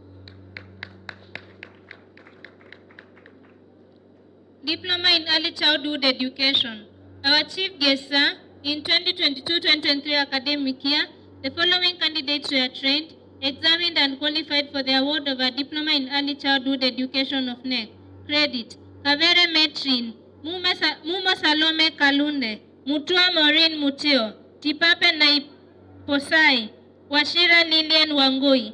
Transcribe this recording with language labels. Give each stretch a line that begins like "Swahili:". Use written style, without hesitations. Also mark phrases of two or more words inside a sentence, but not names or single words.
English: Diploma in Early Childhood Education. Our chief guest, sir, in 2022-2023 academic year, the following candidates were trained, examined and qualified for the award of a Diploma in Early Childhood Education of NEC. Credit: Kavere Metrin, Mumo Salome Kalunde, Mutua Maureen Mutio, Tipape Naiposai, Washira Lilian Wangui.